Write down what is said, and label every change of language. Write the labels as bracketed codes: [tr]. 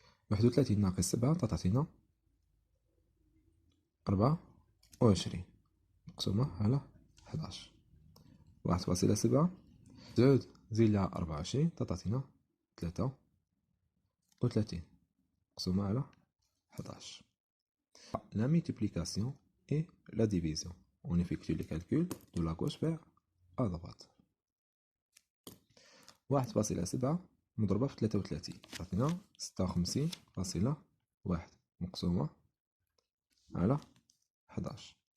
[ar] 31 ناقص 7 تعطينا 24 مقسومة على 11. 1.7 زيد لها 24 تعطينا 33 مقسومة على 11. [fr] La multiplication et la division. On effectue les calculs de la gauche vers à droite. [ar] 1.7 مضروبة في 33 تعطينا 56.1 مقسومة على 11.